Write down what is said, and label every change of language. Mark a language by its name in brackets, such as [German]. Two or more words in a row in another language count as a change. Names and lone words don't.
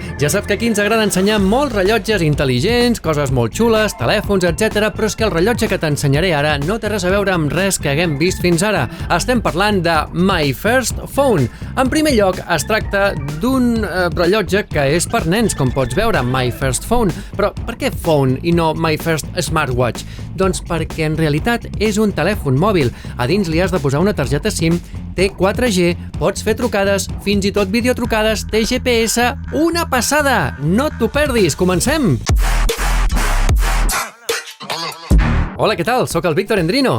[Catalan] Ja saps que aquí ens agrada ensenyar molts rellotges intel·ligents, coses molt xules, telèfons, etc. Però és que el rellotge que t'ensenyaré ara no té res a veure amb res que haguem vist fins ara. Estem parlant de My First Phone. En primer lloc, es tracta d'un rellotge que és per nens, com pots veure, My First Phone. Però per què phone i no My First Smartwatch? Doncs perquè en realitat és un telèfon mòbil. A dins li has de posar una targeta SIM, té 4G, pots fer trucades, fins i tot videotrucades, té GPS... Una passada! No t'ho perdis! Comencem! Hola, què tal? Soc el Víctor Endrino.